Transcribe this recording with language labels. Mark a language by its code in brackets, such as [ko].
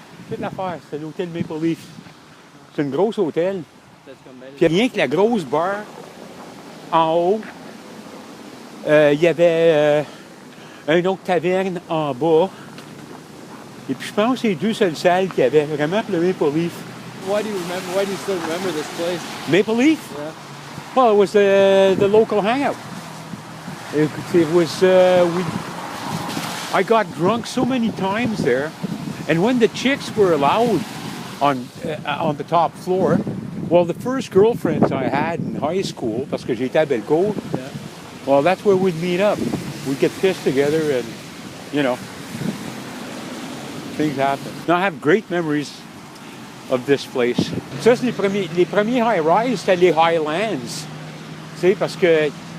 [fr] Toute l'affaire, c'est l'hôtel Maple Leaf. C'est une grosse hôtel. Puis rien que la grosse bar en haut, il y avait une autre taverne en bas. Et puis je pense que c'est les deux seules salles qui avaient vraiment le Maple Leaf. [en] Why do you still remember this place? Maple Leaf? Yeah. Well, it was the local hangout. It was, I got drunk so many times there. And when the chicks were allowed on the top floor, well, the first girlfriends I had in high school, [fr] parce que j'étais à Bellecour, [en] Yeah. well, that's where we'd meet up. We'd get pissed together and, you know, things happen. Now, I have great memories of this place. [fr] Ça, c'est les premiers high-rise, c'était les Highlands. Tu sais, parce que...